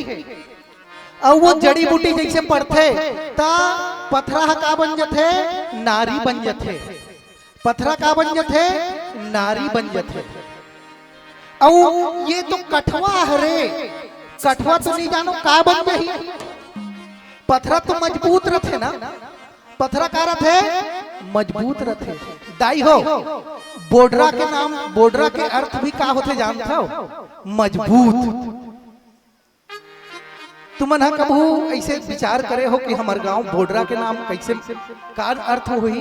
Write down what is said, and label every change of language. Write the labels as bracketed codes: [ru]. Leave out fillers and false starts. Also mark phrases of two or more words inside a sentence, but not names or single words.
[hne] और वो जड़ी बूटी जैसे पड़ते ता पथरा का बन जाते, नारी बन जाते। पथरा का बन जाते, नारी बन जाते। और ये तो कठवा हरे, कठवा तो नहीं जानो का बन गई। पथरा तो मजबूत रथे ना, पथरा का रथे मजबूत रथे। दाई हो बोडरा के नाम, बोडरा के अर्थ भी का होते जानता हो? मजबूत। तुमन हा कबू ऐसे विचार करे हो कि हमार गांव बोडरा के नाम कैसे का अर्थ हुई?